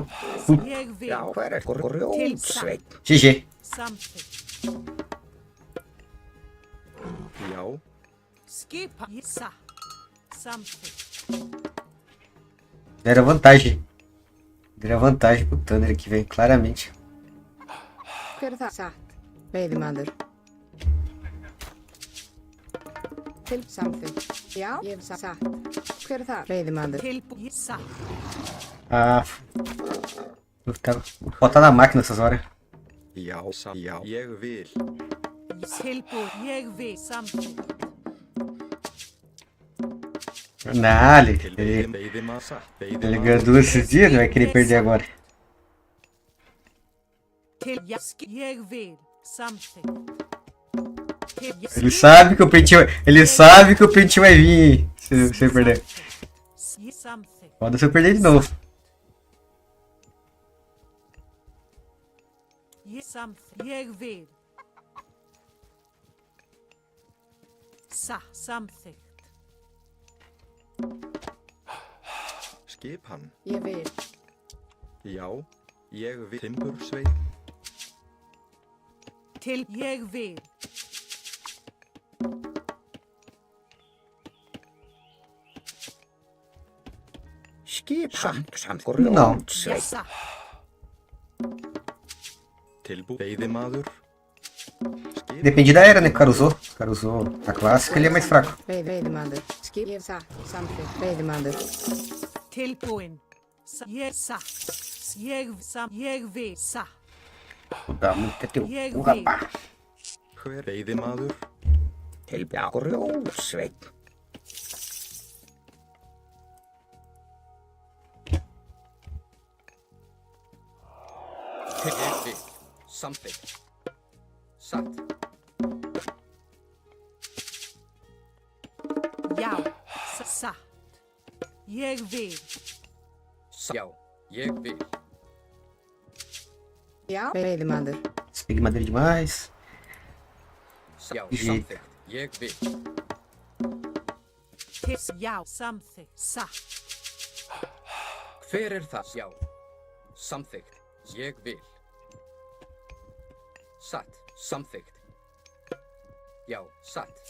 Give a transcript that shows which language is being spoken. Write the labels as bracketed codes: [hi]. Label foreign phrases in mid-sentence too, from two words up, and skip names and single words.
[is] Já, hver er grjótsveinn? [en] GG. [is] Já. [pt] Deram vantagem. Deram vantagem pro Thunder aqui, velho. Claramente. [is] Hver er það? Satt. Veiðimaður. Til samþykkt. Já, ég hef satt. Hver er það? Veiðimaður. Ah. [pt] Vou botar na máquina essas horas. [is] Já, já, ég vil. [pt] Não, ele ganhou duas esses dias, não vai querer perder agora. Ele sabe que o pente vai vir se você perder. Pode se eu perder de novo. [is] Skipan. Ég vil. Já, ég vil. Timbursveinn. Til ég vil. Skipan samt grjótsveinn? Veiðimaður. [pt] Depende da era, né? Caruso a clássica, ele é mais fraco. [is] Veiðimaður. Skip, ég hef satt. Samþykkt. Veiðimaður. Tilbúin. Ég satt. Ég vil satt. [pt] Dá muito teu cu, rapaz. [is] Hver veiðimaður? Til grjótsveinn? Til ég vil. Samþykkt. Satt. Já, satt. Ég vil. Já, ég vil. Já, veiðimaður. [pt] Peguei madeira demais. [is] Já, samþykkt. Ég vil. Já, samþykkt. Satt. Hver er það? Já. Samþykkt. Ég vil. Satt. Samþykkt. Já, satt.